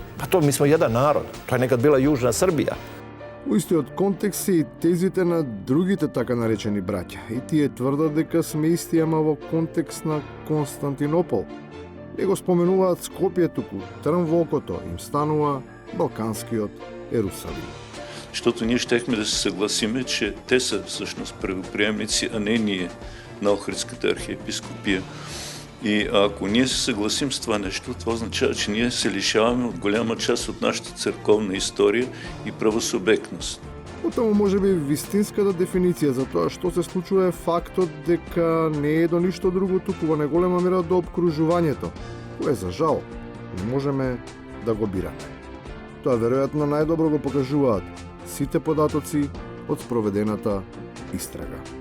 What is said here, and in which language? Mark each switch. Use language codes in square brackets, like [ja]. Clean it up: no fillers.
[mk] Па то ми смо еден народ, тоа е некад била Јужна Србија. У истиот контекст се и тезите на другите така наречени браќа. И тие тврдат дека сме исти, ама во контекст на Константинопол. Не го споменуваат Скопје, туку трн во окото им станува балканскиот Ерусалим. [bg] Защото ние щехме да се съгласиме, че те са всъщност правоприемници, а не ние на Охридската архиепископия. И ако ние се съгласим с това нещо, това означава, че ние се лишаваме от голяма част от нашата църковна история и правосубектност. [mk] Потоа може би вистинската дефиниција за тоа што се случува е фактот дека не е до ништо друго, туку во неголема мера до обкружувањето, кое за жал не можеме да го бираме. Тоа веројатно најдобро го покажуваат сите податоци од спроведената истрага.